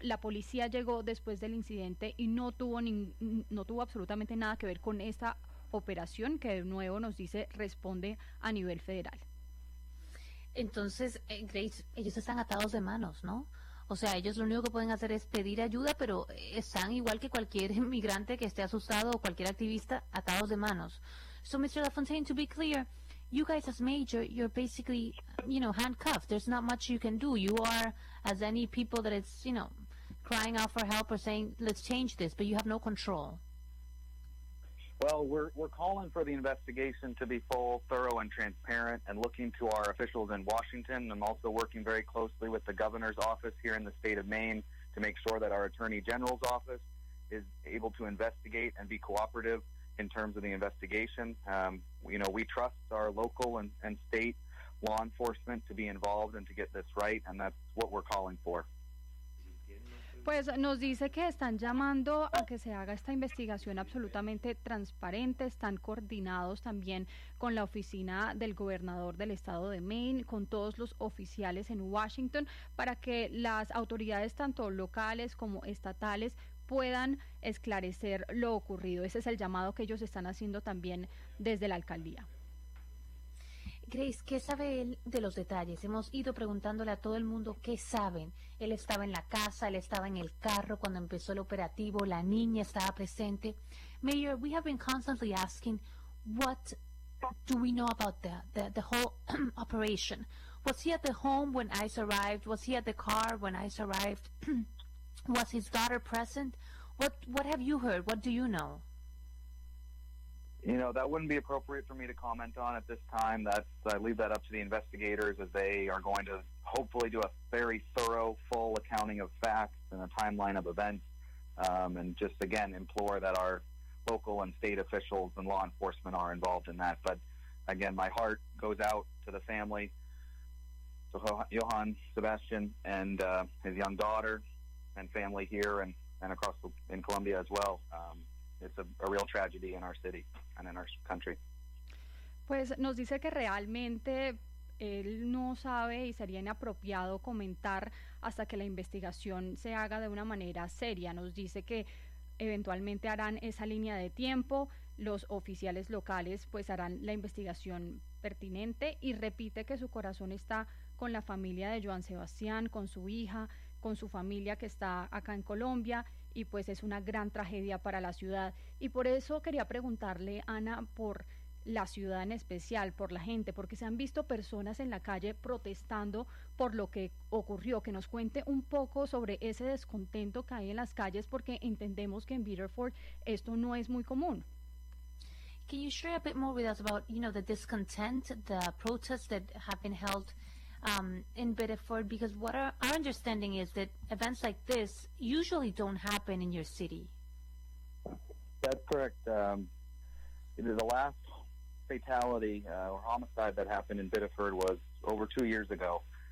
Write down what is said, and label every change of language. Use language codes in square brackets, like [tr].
[es] La policía llegó después del incidente y no tuvo absolutamente nada que ver con esta operación, que de nuevo nos dice responde a nivel federal. Entonces, Grace, ellos están atados de manos, ¿no? O sea, ellos lo único que pueden hacer es pedir ayuda, pero están igual que cualquier inmigrante que esté asustado o cualquier activista, atados de manos. [en] So, Mr. LaFontaine, to be clear, you guys as major, you're basically, you know, handcuffed. There's not much you can do. You are, as any people that is, you know, crying out for help or saying, let's change this, but you have no control. Well, we're calling for the investigation to be full, thorough, and transparent, and looking to our officials in Washington. I'm also working very closely with the governor's office here in the state of Maine to make sure that our attorney general's office is able to investigate and be cooperative in terms of the investigation. You know, we trust our local and state law enforcement to be involved and to get this right, and that's what we're calling for. [es] Pues nos dice que están llamando a que se haga esta investigación absolutamente transparente. Están coordinados también con la oficina del gobernador del estado de Maine, con todos los oficiales en Washington, para que las autoridades tanto locales como estatales puedan esclarecer lo ocurrido. Ese es el llamado que ellos están haciendo también desde la alcaldía. Grace, ¿qué sabe él de los detalles? Hemos ido preguntándole a todo el mundo qué saben. Él estaba en la casa, él estaba en el carro cuando empezó el operativo, la niña estaba presente. [en] Mayor, we have been constantly asking, what do we know about the whole operation? Was he at the home when ICE arrived? Was he at the car when ICE arrived? Was his daughter present? What have you heard? What do you know? You know, that wouldn't be appropriate for me to comment on at this time. I leave that up to the investigators, as they are going to hopefully do a very thorough, full accounting of facts and a timeline of events, and just, again, implore that our local and state officials and law enforcement are involved in that. But, again, my heart goes out to the family, to Johann Sebastian and his young daughter and family here and across in Colombia as well. It's a real tragedy in our city and in our country. [es] Pues nos dice que realmente él no sabe y sería inapropiado comentar hasta que la investigación se haga de una manera seria. Nos dice que eventualmente harán esa línea de tiempo, los oficiales locales pues harán la investigación pertinente, y repite que su corazón está con la familia de Joan Sebastián, con su hija, con su familia que está acá en Colombia, y pues es una gran tragedia para la ciudad. Y por eso quería preguntarle, Ana, por la ciudad en especial, por la gente, porque se han visto personas en la calle protestando por lo que ocurrió. Que nos cuente un poco sobre ese descontento que hay en las calles, porque entendemos que en Biddeford esto no es muy común. [en] Can you share a bit more with us about, you know, the discontent, the protests that have been held in Biddeford, because what our understanding is that events like this usually don't happen in your city. That's correct. The last fatality or homicide that happened in Biddeford was over 2 years ago.